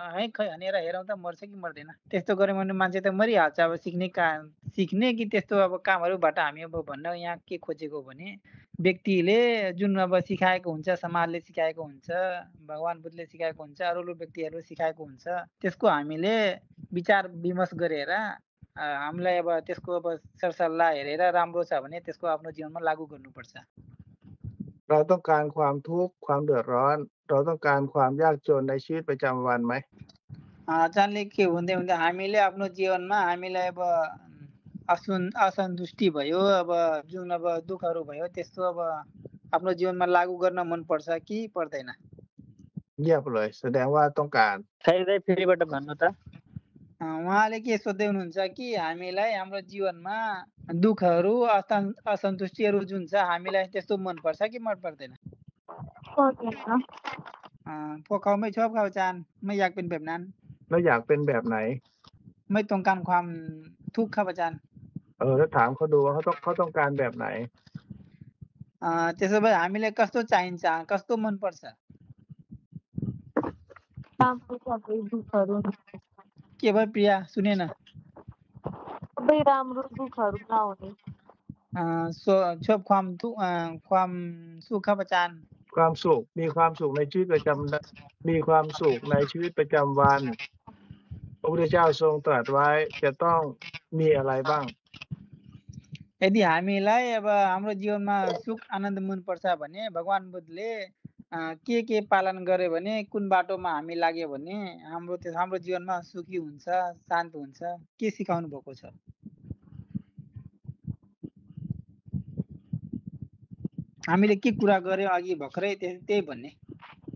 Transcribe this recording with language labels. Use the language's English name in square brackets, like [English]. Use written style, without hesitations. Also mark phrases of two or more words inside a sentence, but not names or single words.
[Nepali] खै हानेर हेरौँ त मर्छ कि मर्दैन त्यस्तो गर्यो भने मान्छे त मरिहाल्छ अब सिक्ने कि त्यस्तो अब कामहरूबाट हामी अब भन्न यहाँ के खोजेको भने व्यक्तिले जुन अब सिकाएको हुन्छ समाजले सिकाएको हुन्छ भगवान बुद्धले सिकाएको हुन्छ अरू व्यक्तिहरूले सिकाएको हुन्छ त्यसको हामीले विचार विमर्श गरेर हामीलाई अब त्यसको अब सरसल्लाह हेरेर राम्रो छ भने त्यसको आफ्नो जीवनमा लागू गर्नुपर्छ [Thai] เราต้องการความทุกข์ความเดือดร้อนเราต้องการความยากจนในชีวิตประจำวันไหม [Nepali] आचार्यले के भन्दै हुँदा हामीले आफ्नो जीवनमा हामीलाई अब असन्तुष्टि भयो अब जुन अब दुःखहरू भयो त्यस्तो अब आफ्नो जीवनमा लागू गर्न मन पर्छ कि पर्दैन [Thai] เงียบเลยแสดงว่าต้องการ [Nepali] फेरि फेरिबाट भन्नु त उहाँले के सोध्दै हुनुहुन्छ कि हामीलाई हाम्रो जीवनमा दुःखहरू असन्तुष्टिहरू जुन छ हामीलाई त्यस्तो मन पर्छ कि मन पर्दैन [Thai] พวกเขาไม่ชอบเขาอาจารย์ไม่อยากเป็นแบบนั้น แล้วอยากเป็นแบบไหน ไม่ต้องการความทุกข์ครับอาจารย์ แล้วถามเขาดูว่าเขาต้องการแบบไหน [Nepali] त्यसो भए हामीलाई कस्तो चाहिन्छ कस्तो मन पर्छ के भयो प्रिया सुनेन [Thai] ชอบความสุขครับอาจารย์ ความสุขมีความสุขในชีวิตประจำมีความสุขในชีวิตประจำวันพระพุทธเจ้าทรงตรัสไว้จะต้องมีอะไรบ้าง [Nepali] यदि हामीलाई अब हाम्रो जीवनमा सुख आनन्द मन पर्छ भने भगवान बुद्धले के पालन गर्यो भने कुन बाटोमा हामी लाग्यो भने हाम्रो जीवनमा सुखी हुन्छ शान्त हुन्छ के सिकाउनु भएको छ हामीले के कुरा गर्यो अघि भर्खरै त्यही भन्ने